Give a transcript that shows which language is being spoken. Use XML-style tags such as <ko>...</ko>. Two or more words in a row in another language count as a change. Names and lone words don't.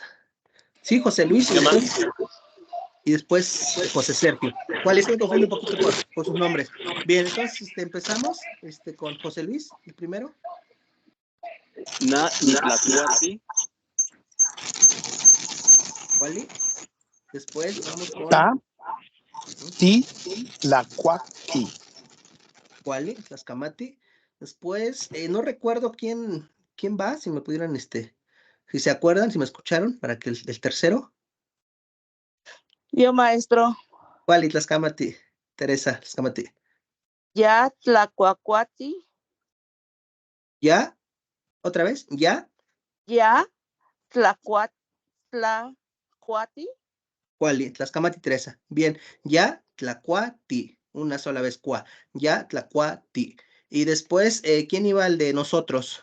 <es>Sí, José Luis, y después José Sergio. ¿Cuál es? Me confundo un poquito por sus nombres. Bien, entonces empezamos con José Luis, el primero.</es> <nah>Na nitlacuati.</nah> <es>¿Cuál? Después vamos con</es> <nah>Ta, ti, tlacuati.</nah> <es>¿cuál? Tlaxcamati. Después, no recuerdo quién va, si me pudieran, si se acuerdan, si me escucharon, para que el tercero. Yo, maestro. ¿Cuál? Tlaxcamati. Teresa, Tlaxcamati.</es> <nah>Ya, tlacuacuati.</nah> <es>¿Ya? ¿Otra vez? ¿Ya?</es> <nah>Ya, tlacuati.</nah> <es>¿Cuál? Tlaxcamati, Teresa. Bien.</es> <nah>Ya, tlacuati.</nah> <es>Una sola vez,</es> <nah>cua. Ya, tlacuati.</nah> <es>Y después, ¿quién iba al de nosotros?</es>